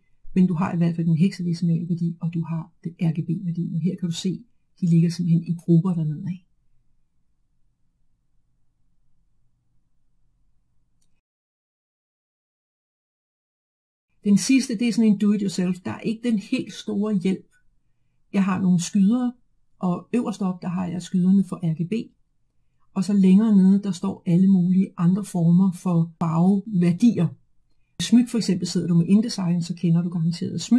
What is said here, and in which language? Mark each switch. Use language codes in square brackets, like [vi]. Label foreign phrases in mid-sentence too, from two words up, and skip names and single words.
[da] Men du har i hvert fald den hexadecimale værdi, og du har den RGB-værdi. Og her kan du se, de ligger simpelthen i grupper dernede af. Den sidste, det er sådan en [en] do-it-yourself. [da] Der er ikke den helt store hjælp. Jeg har nogle skydere, og øverst op, der har jeg skyderne for RGB. Og så længere nede, der står alle mulige andre former for farveværdier. Smyk for eksempel, sidder du med InDesign, så kender du garanteret smyk.